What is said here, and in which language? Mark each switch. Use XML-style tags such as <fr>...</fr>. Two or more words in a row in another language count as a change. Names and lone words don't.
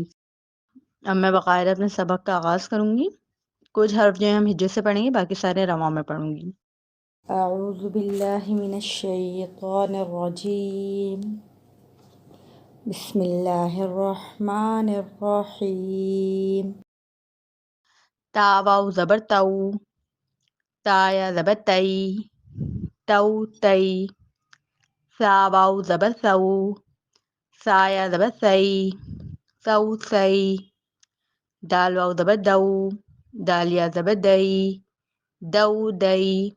<ur>اب میں باقاعدہ اپنے سبق کا آغاز کروں گی۔ کچھ حرف جو ہیں ہم ہجے سے پڑھیں گے، باقی سارے رواں میں پڑھوں گی۔</ur> <ar>اعوذ باللہ من الشیطان الرجیم، بسم اللہ الرحمن الرحیم۔</ar> <ur>تا واو زبر تو، تا یا زبر تئی، تو تئی۔ سا واو زبر سو، سا یا زبر سئی، سو سئی۔ دال واو زبر دو، دال یا زبر دئی، دو دئی۔</ur>